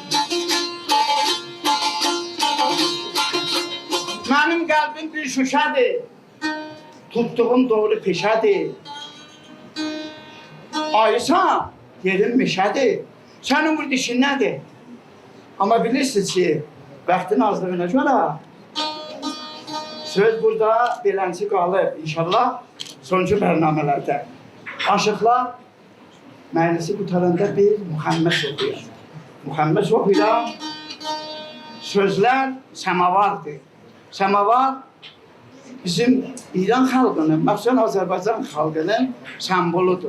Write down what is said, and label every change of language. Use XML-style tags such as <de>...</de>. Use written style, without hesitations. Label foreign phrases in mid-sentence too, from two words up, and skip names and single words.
<tr>Benim kalbim bir şuşadır, tuttuğum doğru peşədir. Ayısan, yerin meşədir, senin burada işin nedir? Ama bilirsiniz ki, vaktin azlığına göre,</tr> <az>söz burada beləncə qalır. İnşallah sonuncu bərnamələrdə. Aşıqlar məclisi qutaranda bir Muhammed oxuyur. Muhammed oxuyur. Sözlər səmavardır. Səmavar bizim İran xalqının, məxsusən Azərbaycan xalqının semboludur.</az>